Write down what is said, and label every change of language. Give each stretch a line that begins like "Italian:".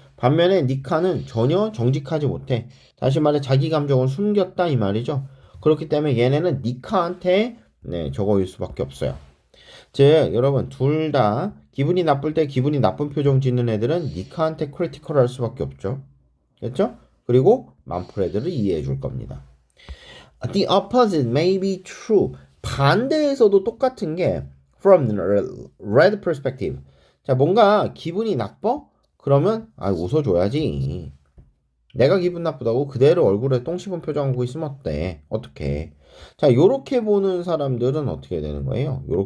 Korean: 반면에 니카는 전혀 정직하지 못해. 다시 말해 자기 감정을 숨겼다 이 말이죠. 그렇기 때문에 얘네는 니카한테 저거일 수밖에 없어요. 즉 여러분 둘 다 기분이 나쁠 때 기분이 나쁜 표정 짓는 애들은 니카한테 크리티컬 할 수밖에 없죠. 그렇죠? 그리고 만프레드를 이해해 줄 겁니다.
English: The opposite may be true.
Korean: 반대에서도 똑같은 게
English: from the red perspective.
Korean: 자, 뭔가 기분이 나빠? 그러면 웃어줘야지. 내가 기분 나쁘다고 그대로 얼굴에 똥 씹은 표정하고 있으면 어때? 어떻게? 자, 요렇게 보는 사람들은 어떻게 되는 거예요?